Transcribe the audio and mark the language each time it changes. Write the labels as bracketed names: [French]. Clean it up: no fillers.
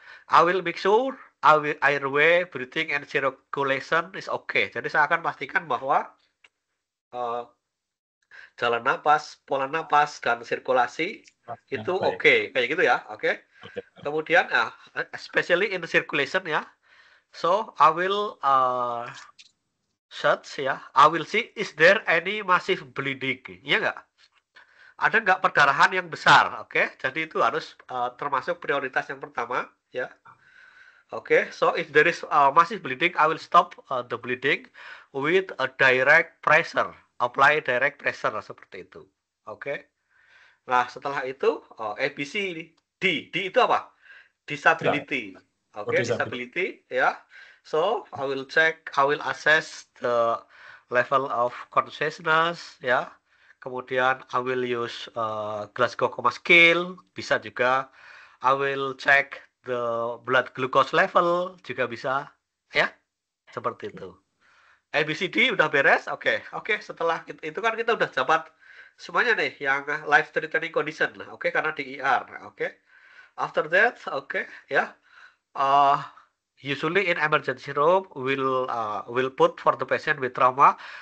[English] I will make sure airway, breathing, and circulation is okay. [Indonesian] Jadi saya akan pastikan bahwa jalan napas, pola napas, dan sirkulasi itu oke. Kayak gitu ya. Oke. Kemudian [English] especially in the circulation [Indonesian] ya. [English] So I will search ya. I will see is there any massive bleeding. [Indonesian] Iya nggak? Ada nggak perdarahan yang besar? Oke. Jadi itu harus termasuk prioritas yang pertama ya. Oke. [English] So if there is massive bleeding, I will stop the bleeding with a direct pressure. Apply direct pressure [Indonesian] seperti itu. Oke. Nah setelah itu ABC D itu apa? [English] Disability. Oke. Disability ya. So I will assess the level of consciousness ya. Kemudian I will use Glasgow Coma Scale, [Indonesian] bisa juga. [English] I will check the blood glucose level, [Indonesian] juga bisa ya. Seperti itu. ABCD udah beres. Oke. Setelah itu kan kita udah dapat semuanya nih yang [English] life threatening condition [Indonesian] lah. Oke, karena di ER. Oke. [English] After that, [Indonesian] ya. [English] Usually in emergency room will put for the patient with trauma.